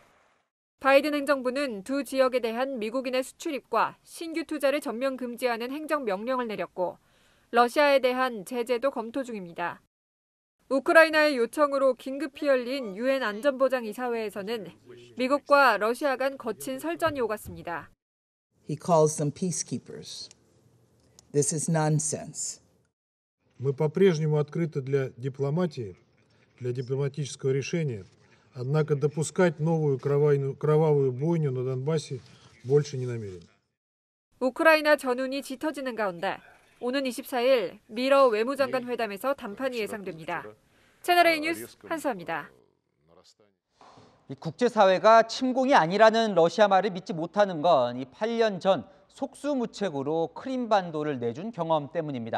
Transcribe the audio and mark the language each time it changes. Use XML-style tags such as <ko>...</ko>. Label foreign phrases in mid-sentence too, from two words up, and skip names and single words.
<ko>바이든 행정부는 두 지역에 대한 미국인의 수출입과 신규 투자를 전면 금지하는 행정명령을 내렸고 러시아에 대한 제재도 검토 중입니다. 우크라이나의 요청으로 긴급히 열린 유엔 안전보장이사회에서는 미국과 러시아 간 거친 설전이 오갔습니다.</ko> <en>He calls them peacekeepers. This is nonsense.</en> <ru>Мы по-прежнему открыты для дипломатии, для дипломатического решения. Однако допускать новую кровавую бойню на Донбассе больше не намерен.</ru> <ko>우크라이나 전운이 짙어지는 가운데 오는 24일 미러 외무장관 회담에서 담판이 예상됩니다. 채널A 뉴스 한수아입니다. 국제사회가 침공이 아니라는 러시아 말을 믿지 못하는 건 이 8년 전 속수무책으로 크림반도를 내준 경험 때문입니다.</ko>